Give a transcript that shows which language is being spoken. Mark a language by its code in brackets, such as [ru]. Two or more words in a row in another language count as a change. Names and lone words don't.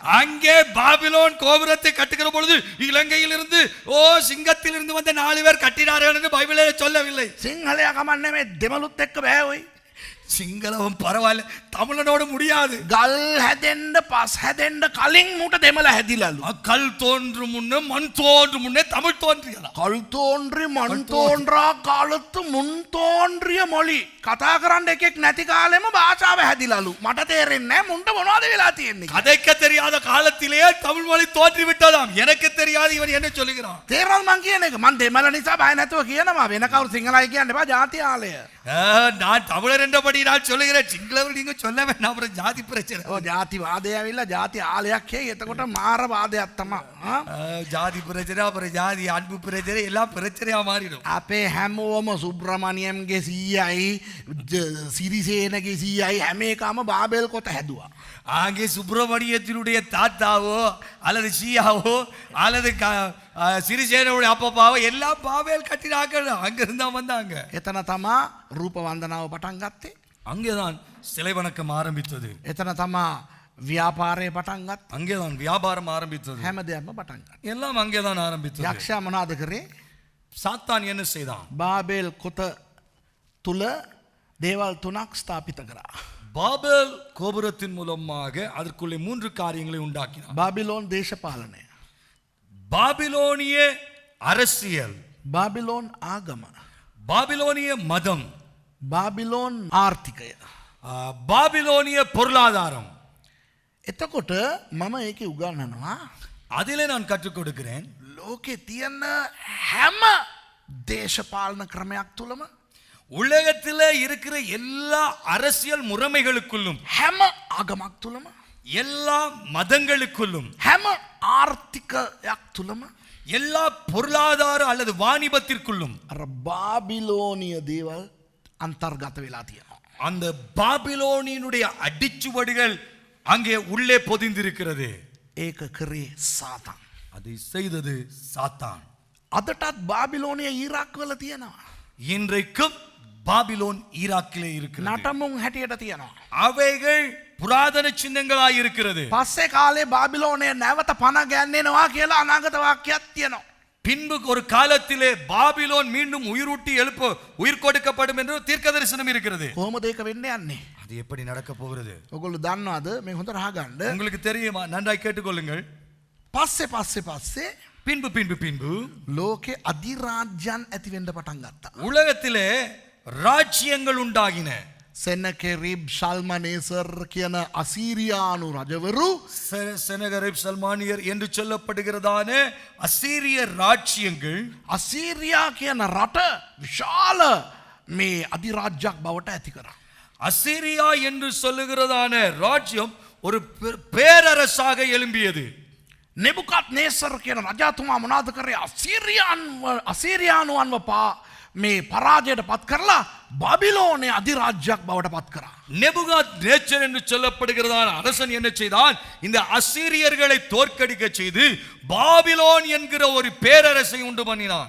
[ta] அங்கே பாபிலோன் கோபுரத்தை கட்டுகிற பொழுது இலங்கையில் இருந்து சிங்கத்தில் இருந்து வந்த 4 பேர் கட்டினார்கள் என்று பைபிளே சொல்லவில்லை. [si] සිංහලයා කමන්නේ මේ දෙමළුත් එක්ක බෑ ඔයි. [ta] சிங்களவன் பரவாயில்ல, தமிழனோடு முடியாது. [si] ගල් හැදෙන්න පස් හැදෙන්න කලින් මුට දෙමළ හැදිලාලු. [ta] கல் தோன்றும் முன்னே மண் தோன்றும் முன்னே தமிழ் தோன்றியதா. கல் தோன்றி மண் தோன்றா காலத்து முன் தோன்றிய மொழி [si] කතා කරන්න එකෙක් නැති කාලෙම භාෂාව හැදිලාලු. මට තේරෙන්නේ නැහැ මුන්ට මොනවද වෙලා තියෙන්නේ. [ta] கதைக்க தெரியாத காலத்திலேயே தமிழ் மொழி தோன்றி விட்டதாம். எனக்கு தெரியாது இவன் என்ன சொல்லுகிறான். [si] තේරෙනවද මං කියන එක? මං දෙමළ නිසා බය නැතුව කියනවා. වෙන කවුරු සිංහලයි කියන්න එපා. ජාති ආලය. [ta] நான் தமிழர் என்றபடி நான் சொல்லுகிறேன். சிங்களவர் நீங்க சொல்ல வேண்டாம், அப்புறம் ஜாதி பிரச்சனை. [si] ඔය ජාති වාදය ඇවිල්ලා ජාති ආලයක් හේ. එතකොට මාර වාදයක් තමයි. [ta] ஜாதி பிரச்சனை, அப்புறம் ஜாதி அன்பு பிரச்சனை எல்லாம் பிரச்சனையா மாறிடும். [si] අපේ හැමෝම සුබ්‍රමණියම්ගේ සීයයි සිරිසේනගේ සීයයි හැම එකම බාබෙල් කොත හැදුවා. [ta] அங்கே சுப்பிரமணியத்தினுடைய தாத்தாவோ அல்லது சீயாவோ அல்லது சிறிசேனோடைய அப்பப்பாவோ எல்லாம் பாபேல் கட்டினாங்க. அங்க இருந்தா வந்தாங்க. [si] එතන තමා රූප වන්දනාව පටන් ගත්තේ. [ta] அங்கேதான் சிலை வணக்கம் ஆரம்பித்தது. [si] එතන තමා ව්‍යාපාරය පටන් ගත්තේ. [ta] அங்கேதான் வியாபாரம் ஆரம்பித்தது. [si] හැම දෙයක්ම පටන් ගත්තා. [ta] எல்லாம் அங்கேதான் ஆரம்பித்தது. [si] යක්ෂයා මොනවද කරේ? [ta] சாத்தான் என்ன செய்தான்? [si] බාබෙල් කොත තුල දේවල් 3ක් ස්ථාපිත කරා. [ta] பாபேல் கோபுரத்தின் மூலமாக அதற்குள்ளே 3 காரியங்களை உண்டாக்கினார். [si] බාබිලෝන් දේශපාලනය, [ta] பாபிலோனிய அரசியல், [si] බාබිලෝන් ආගම, [ta] பாபிலோனிய மதம், [si] බාබිලෝන් ආර්ථිකය. [ta] பாபிலோனிய பொருளாதாரம். [si] එතකොට මම ඒකේ උගන්වනවා [ta] அதிலே நான் கற்றுக் கொடுக்கிறேன். [si] ලෝකේ තියෙන හැම දේශපාලන ක්‍රමයක් තුලම [ta] உலகத்தில் இருக்கிற எல்லா அரசியல் முறைமைகளுக்குள்ளும், [si] හැම ආගමක් තුලම, [ta] எல்லா மதங்களுக்குள்ளும், [si] හැම ආර්ථිකයක් තුලම [ta] எல்லா பொருளாதார அல்லது வாணிபத்திற்குள்ளும் [si] අර බාබිලෝනිය දේවල් අන්තර්ගත වෙලා තියෙනවා. [ta] அந்த பாபிலோனினுடைய அடிச்சுவடுகள் அங்கே உள்ளே பொதிந்திருக்கிறது. [si] ඒක කරේ සාතන්. [ta] அதை செய்தது சாத்தான். [si] අදටත් බාබිලෝනිය ඊරාක් වල තියෙනවා. [ta] இன்றைக்கும் பாபிலோன் ஈராக்கிலே இருக்கிறது. [si] නටමුන් හැටියට තියෙනවා. [ta] அவைகள் புராதன சின்னங்களாய் இருக்கிறது. [si] පස්සේ කාලේ බාබිලෝනය නැවත පණ ගැන්වෙනවා කියලා අනාගත වාක්‍යයක් තියෙනවා. [ta] பின்பு ஒரு காலத்திலே பாபிலோன் மீண்டும் உயிரூட்டி உயிர் கொடுக்கப்படும் என்று தீர்க்க தரிசனம் இருக்கிறது. [si] කොහොමද ඒක වෙන්නේ යන්නේ? [ta] அது எப்படி நடக்க போகிறது? [si] ඔයගොල්ලෝ දන්නවද? මේ හොඳට අහගන්න. [ta] உங்களுக்கு தெரியுமா? நன்றாய் கேட்டுக்கொள்ளுங்கள். [si] පස්සේ [ta] பின்பு பின்பு பின்பு [si] ලෝකේ අධිරාජ්‍යයන් ඇති වෙන්න පටන් ගත්තා. [ta] உலகத்திலே ராஜ்யங்கள் உண்டாகின. [si] සෙනකෙරිබ් ශල්මනේසර් කියන අසීරියානු රජවරු, [ta] செனகரிப் சல்மானியர் என்று சொல்லப்படுகிறதான அசீரிய ராஜ்யங்கள், [si] අසීරියා කියන රට විශාල මේ අධිරාජ්‍යයක් බවට ඇති කරා. [ta] அசீரியா என்று சொல்லுகிறதான ராஜ்யம் ஒரு பேரரசாக எழும்பியது. [si] නෙබුකත් නේසර් කියන රජතුමා මොනවද කරේ? අසීරියානුවන්ව මේ පරාජයට පත් කරලා බබිලෝනය අධිරාජ්‍යයක් බවට පත් කරා. [ta] நேச்சர் என்று சொல்லப்படுகிறதான அரசன் என்ன செய்தான்? இந்த அசீரியர்களை தோற்கடிக்க செய்து பாபிலோன் என்கிற ஒரு பேரரசை உண்டு பண்ணினான்.